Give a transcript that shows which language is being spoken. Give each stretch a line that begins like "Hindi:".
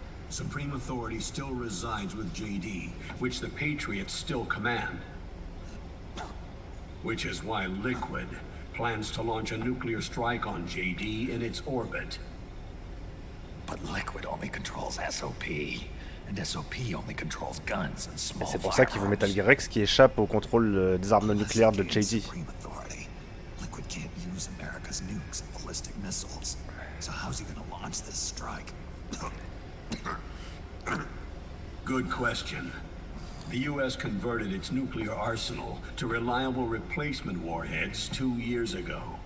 English: Supreme authority still resides with JD, which the Patriots still command. Which is why Liquid plans to launch a nuclear strike on JD in its orbit. But Liquid only controls SOP, and SOP only controls guns and
French: Et
English: small
French: c'est pour ça qu'il veut Metal Gear Rex qui échappe au contrôle des armes nucléaires de JD.
English: Supreme authority. Liquid can't use America's nukes and ballistic missiles. So how's he gonna launch this strike? Good question. The U.S. converted its nuclear arsenal to reliable replacement warheads 2 years ago.